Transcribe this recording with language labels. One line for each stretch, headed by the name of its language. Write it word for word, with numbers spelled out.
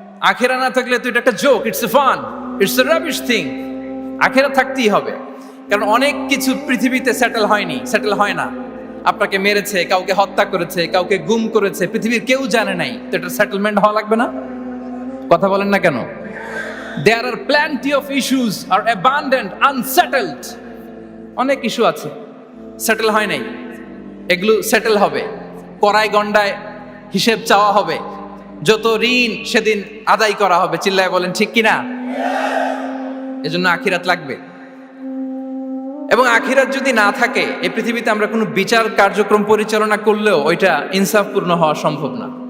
Bangla: আখেরা না থাকলে তো এটা একটা joke,
English: It's a fun, it's a rubbish thing.
Bangla: আখেরা থাকতেই হবে, কারণ অনেক কিছু পৃথিবীতে সেটেল হয়নি, সেটেল হয় না। আপনাকে মেরেছে, কাউকে হত্যা করেছে, কাউকে গুম করেছে, পৃথিবীর কেউ জানে নাই, তো এটা সেটেলমেন্ট হওয়া লাগবে না? কথা বলেন না কেন?
English: There are plenty of issues are abandoned, unsettled.
Bangla: অনেক ইস্যু আছে সেটেল হয় নাই, এগুলো সেটেল হবে। কড়ায় গন্ডায় হিসেব চাওয়া হবে, যত ঋণ সেদিন আদায় করা হবে। চিল্লায় বলেন ঠিক কিনা? এজন্য আখিরাত লাগবে। এবং আখিরাত যদি না থাকে, এই পৃথিবীতে আমরা কোনো বিচার কার্যক্রম পরিচালনা করলেও ওইটা ইনসাফপূর্ণ হওয়া সম্ভব না।